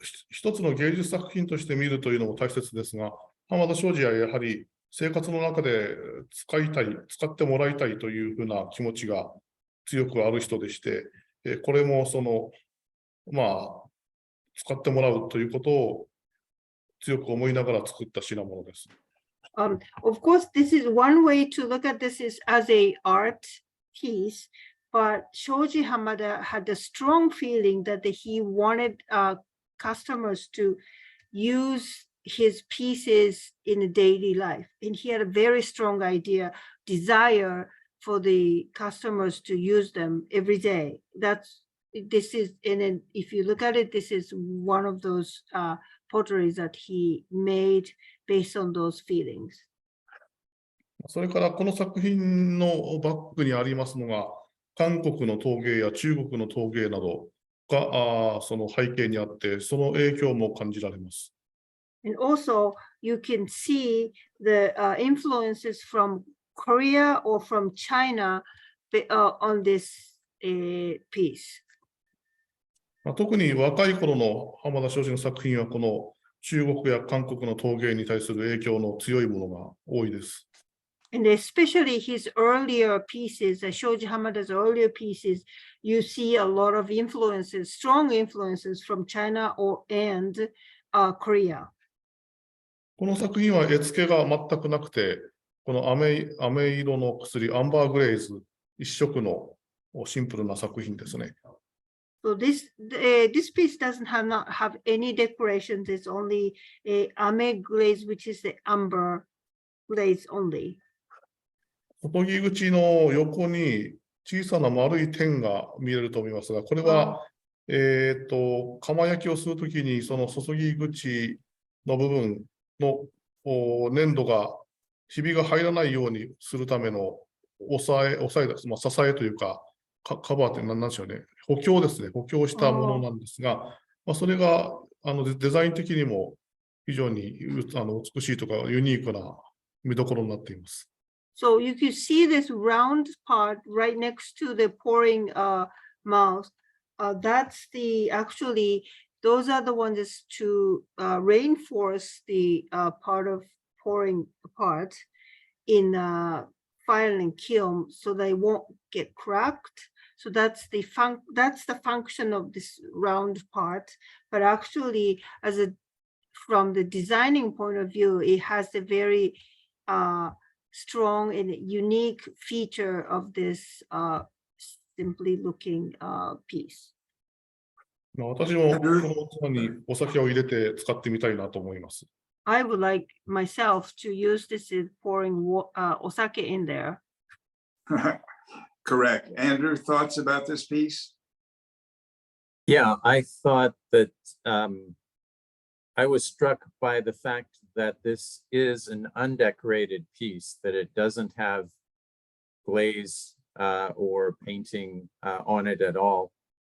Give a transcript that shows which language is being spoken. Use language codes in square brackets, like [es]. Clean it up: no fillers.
[ja] 一つの芸術作品として見るというのも大切ですが、浜田庄司はやはり生活の中で使ってもらいたいというふうな気持ちが強くある人でして、これも使ってもらうということを強く思いながら作った品物です。 [en] Of course, this is one way to look at this is as a art piece, but Shoji Hamada had a strong feeling that he wanted customers to use his pieces in a daily life. And he had a very strong desire for the customers to use them every day. This is, and then if you look at it, this is one of those potteries that he made based on those feelings. [ja] それからこの作品のバックにありますのが、韓国の陶芸や中国の陶芸などがその背景にあって、その影響も感じられます。 [en] And also, you can see the influences from Korea or from China on this piece. [ja] 特に若い頃の浜田庄司の作品は、この中国や韓国の陶芸に対する影響の強いものが多いです。 [en] And especially his earlier pieces, Shoji Hamada's earlier pieces, you see a lot of influences, strong influences from China and Korea. [ja] この作品は絵付けが全くなくて、この飴色の薬、アンバーグレイズ一色のシンプルな作品ですね。 [en] So this piece doesn't have any decorations. It's only a ame glaze, which is the amber glaze only. [ja] 注ぎ口の横に小さな丸い点が見えると思いますが、これは、釜焼きをするときに、その注ぎ口の部分の粘土が、ひびが入らないようにするための支えというか、カバーって何でしょうね、補強ですね、補強したものなんですが、それがデザイン的にも非常に美しいとか、ユニークな見どころになっています。 [en] So you can see this round part right next to the pouring mouth. That's actually, those are the ones to reinforce the part of pouring part in fire and kiln so they won't get cracked. So that's the function of this round part. But actually, from the designing point of view, it has a very strong and unique feature of this simply looking piece. [ja] 私もこの器にお酒を入れて使ってみたいなと思います。 [en] I would like myself to use this in pouring osake in there. Correct. Andrew, thoughts about this piece? Yeah, I thought that I was struck by the fact that this is an undecorated piece, that it doesn't have glaze or painting on it at all.